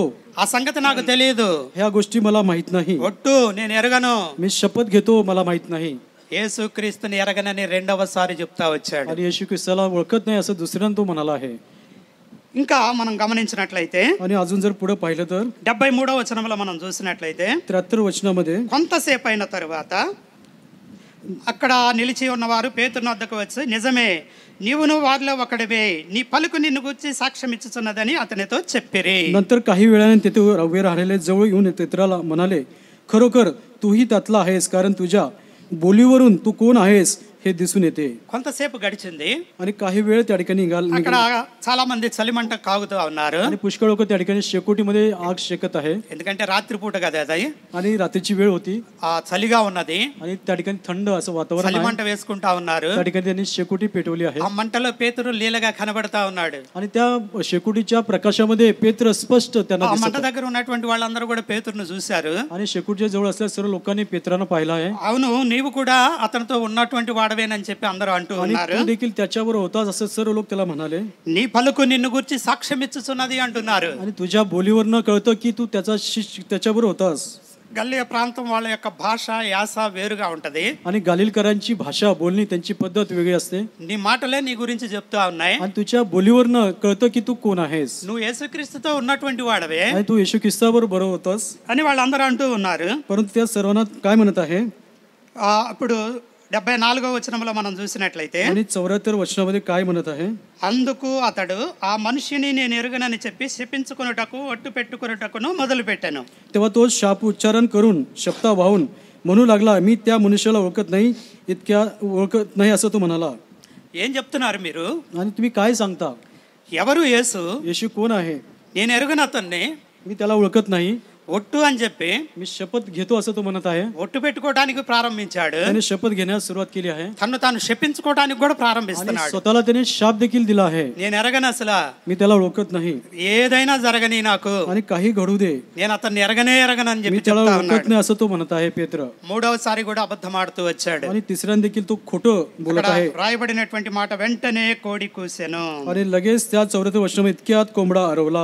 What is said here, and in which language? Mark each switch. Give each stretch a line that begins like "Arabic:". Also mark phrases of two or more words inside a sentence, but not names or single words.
Telugu: ఆ సంగతి నాకు తెలియదు.
Marathi: ह्या गोष्टी मला माहित नाही.
Telugu: ఒట్టు నేను ఎరగను.
Marathi: मी शपथ घेतो मला माहित नाही.
Telugu: యేసుక్రీస్తుని ఎరగనని రెండవసారి చెప్తా వచ్చాడు.
Marathi: आणि येशू ख्रिस्ताला ओळखत नाही असं दुसऱ्यांदा तो म्हणाला आहे.
Telugu: ఇంకా మనం గమనించినట్లయితే
Marathi: आणि अजून जर पुढे पाहिलं तर
Telugu: 73వ వచనంలో మనం చూసినట్లయితే
Marathi: 73 वचनामध्ये
Telugu: కొంతసేపు అయిన తరువాత అక్కడ నిలిచి ఉన్నవారు పేతురు వద్దకు వచ్చి నిజమే నీవును వారిలో ఒకడివే నీ పలుకు నిన్ను గురించి సాక్ష్యం ఇచ్చుచున్నదని అతనితో చెప్పిరి.
Marathi: नंतर काही वेळाने तेथे उभे राहिलेले जवळ येऊन पेत्राला म्हणाले खरोखर तूही त्यातला आहेस कारण तुझ्या बोलीवरून तू कोण आहेस हे दिसून येते.
Telugu: కొంతసేపు గడిచింది.
Marathi: आणि काही वेळ त्या ठिकाणी
Telugu: అక్కడ చాలా మంది చలిమంట కాగుతూ ఉన్నారు.
Marathi: आणि पुष्कळ लोक त्या ठिकाणी शेकोटीमध्ये आग शेकत आहे.
Telugu: ఎందుకంటే రాత్రిపూట కదా అది.
Marathi: आणि रात्रीची वेळ होती.
Telugu: చలిగా ఉన్నది.
Marathi: आणि त्या ठिकाणी थंड असं वातावरण आहे.
Telugu: చలిమంట వేసుకుంటా ఉన్నారు.
Marathi: त्या ठिकाणी त्यांनी शेकोटी पेटवली आहे.
Telugu: ఆ మంటలో పేతురు లీలగా కనబడతా ఉన్నాడు.
Marathi: आणि त्या शेकोटीच्या प्रकाशामध्ये पेत्र स्पष्ट त्यांना
Telugu: ఆ
Marathi: दिसत
Telugu: మంట దగ్గర ఉన్నటువంటి వాళ్ళందరూ కూడా పేతురును చూశారు.
Marathi: आणि शेकोटीच्या जवळ असलेल्या सर्व लोकांनी पेत्रानं पाहिलं आहे.
Telugu: అవును నీవు కూడా అతనితో ఉన్నటువంటి వాడవేనని చెప్పి అందరూ అంటూ
Marathi: आणि
Telugu: ఉన్నారు.
Marathi: तू देखील त्याच्यावर होतास असं सर्व लोक त्याला म्हणाले.
Telugu: నీ పలుకు నిన్ను గురించి సాక్ష్యం ఇచ్చుచున్నది అంటున్నారు.
Marathi: आणि तुझ्या बोलीवरनं कळतं की तू त्याच्यावर होतास.
Telugu: గల్లియ ప్రాంతం వాళ్ళ యొక్క భాష యాస వేరుగా ఉంటది.
Marathi: आणि गालिलकरांची भाषा बोलणी त्यांची पद्धत वेगळी असते.
Telugu: నీ మాటలే నీ గురించి చెప్తా ఉన్నాయి.
Marathi: आणि तुझ्या बोलीवरनं कळतं की तू कोण आहेस.
Telugu: నువ్వు యేసుక్రీస్తుతో ఉన్నటువంటి వాడవే
Marathi: आणि तू येशू ख्रिस्ताबरोबर बरोबर होतास.
Telugu: అని వాళ్ళందరూ అంటూ ఉన్నారు.
Marathi: परंतु त्या सर्वांना काय म्हणत आहे.
Telugu: అప్పుడు 74వ వచనంలో మనం చూసినట్లయితే
Marathi: आणि 74 वचनामध्ये काय म्हणत आहे.
Telugu: అందుకు అతడు ఆ మనిషిని నేను ఎరుగనని చెప్పి శపించుకొనుటకు ఒట్టు పెట్టుకొనుటకును మొదలు పెట్టాను.
Marathi: तेव्हा तो शाप उच्चारण करून शपथा वाहून म्हणू लागला मी त्या मनुष्याला ओळखत नाही असं तो म्हणाला.
Telugu: ఏం చెప్తున్నారు మీరు?
Marathi: आणि तुम्ही काय सांगता.
Telugu: ఎవరు యేసు?
Marathi: येशू कोण आहे.
Telugu: నేను ఎరుగను అతన్ని
Marathi: मी त्याला ओळखत नाही.
Telugu: ఒట్టు అని చెప్పి
Marathi: मी शपथ घेतो असं तो म्हणत आहे.
Telugu: ఒట్టు పెట్టుకోవడానికి ప్రారంభించాడు.
Marathi: त्याने शपथ घेण्यास सुरुवात केली आहे.
Telugu: తను తాను శపించుకోవడానికి కూడా
Marathi: आणि
Telugu: ప్రారంభిస్తున్నాడు.
Marathi: स्वतःला त्याने शाप देखील दिला आहे.
Telugu: నేను ఎరగను అసలు
Marathi: मी त्याला ओळखत नाही.
Telugu: ఏదైనా జరగని నాకు
Marathi: आणि काही घडू दे
Telugu: నేను అతన్ని ఎరగనని
Marathi: मी
Telugu: చెప్పి
Marathi: त्याला
Telugu: చెప్తా
Marathi: ओळखत
Telugu: ఉన్నాడు.
Marathi: नाही असं तो म्हणत आहे पेत्र.
Telugu: మూడవసారి కూడా అబద్ధం ఆడుతూ వచ్చాడు.
Marathi: आणि तिसऱ्यांदा देखील तो खोटं बोलत
Telugu: అక్కడ
Marathi: आहे.
Telugu: రాయబడినటువంటి మాట వెంటనే కోడి కూసెను.
Marathi: आणि लगेच त्या 74 वचनामध्ये इतक्यात कोंबडा आरवला.